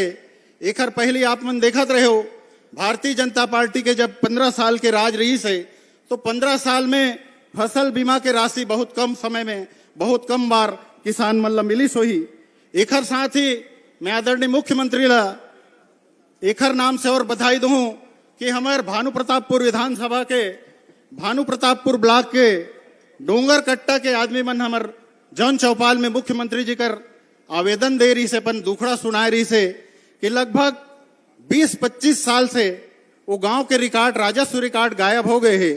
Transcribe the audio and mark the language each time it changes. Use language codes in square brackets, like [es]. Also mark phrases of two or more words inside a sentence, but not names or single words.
[hne] एखर पहले आप मन देखत रहे हो भारतीय जनता पार्टी के जब 15 साल के राज रही से तो 15 साल में फसल बीमा के राशि बहुत कम समय में बहुत कम बार किसान मन ला मिली सोही। एखर साथ ही मैं आदरणीय मुख्यमंत्री ला एखर नाम से और बधाई दूं कि हमारे भानु प्रतापपुर विधानसभा के भानु प्रतापपुर ब्लॉक के डोंगर कट्टा के आदमी मन हमार जन चौपाल में मुख्यमंत्री जी कर आवेदन दे रही से पन दुखड़ा सुनाए रही से कि लगभग 20-25 साल से वो गांव के रिकॉर्ड राजस्व रिकॉर्ड गायब हो गए हैं।